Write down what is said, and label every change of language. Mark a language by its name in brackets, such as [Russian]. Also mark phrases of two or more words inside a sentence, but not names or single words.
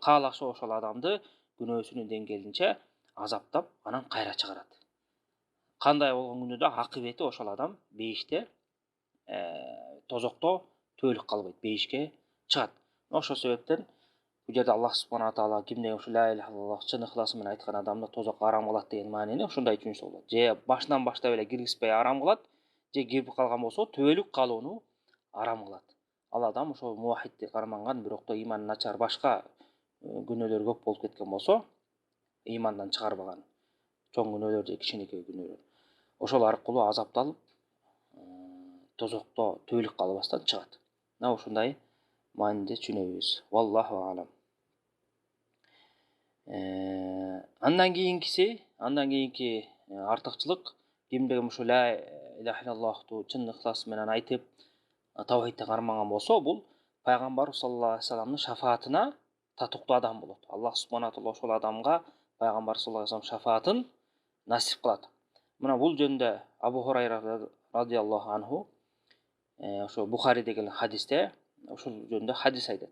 [Kyrgyz] Кааласа ошол адамды күнөөсүнүн деңгээлинче азаптап, анан кайра чыгарат. Кандай болгон күндө да акыбети ошол адам бейиште, тозокто төөлүк калбайт, бейишке чыгат. Ошол себептен бул жерде [Arabic] الله سبحانه تعالى [Kyrgyz] кимде ушу [Arabic] لا إله إلا الله [Kyrgyz] чын ыхласы менен айткан адамды тозокко арам кылат деген маанини ушундай түшүнсө болот. Же башынан баштап эле киргизбей арам кылат, же кирип калган болсо төөлүк калууну арам кылат. Ал адам ошол муваххидти карманган, бирок да иманы начар башка күнөөлөр көп болуп кеткен болсо, имандан чыгарбаган чоң күнөөлөр же кичинекей күнөөлөр, ошол аркылуу азапталып, тозокто төөлүк калбастан чыгат. Мына ушундай мааниде түшүнөбүз. [Arabic] والله أعلم. [Kyrgyz] Андан кийинки артыкчылык, кимде ушу [Arabic] لا إله [Kyrgyz] иллаллахту чын ыхлас менен айтып, тавхидти кармаган болсо, бул пайгамбар [Arabic] صلى الله عليه [Kyrgyz] вассаламдын шафаатына татыктуу адам болот. [Arabic] الله سبحانه تعالى [Kyrgyz] ошол адамга пайгамбар [Arabic] صلى الله عليه وسلم [Kyrgyz] шафаатын насип кылат. Мына бул жөнүндө Абу Хурайра [Arabic] رضي الله عنه [Kyrgyz] ошо Бухариде келген хадисте ошол жөнүндө хадис айтат.